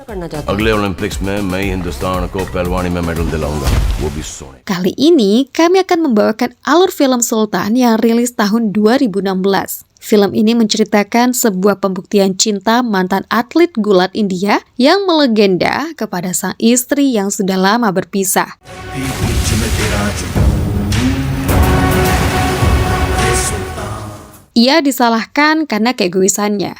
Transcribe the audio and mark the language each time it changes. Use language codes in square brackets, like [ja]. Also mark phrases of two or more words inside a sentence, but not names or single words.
[hi] अगले ओलंपिक्स में मैं हिंदुस्तान को पहलवानी में मेडल दिलाऊंगा, वो भी सोने. [id] Kali ini kami akan membawakan alur film Sultan yang rilis tahun 2016. Film ini menceritakan sebuah pembuktian cinta mantan atlet gulat India yang melegenda kepada sang istri yang sudah lama berpisah. Ia disalahkan karena keegoisannya.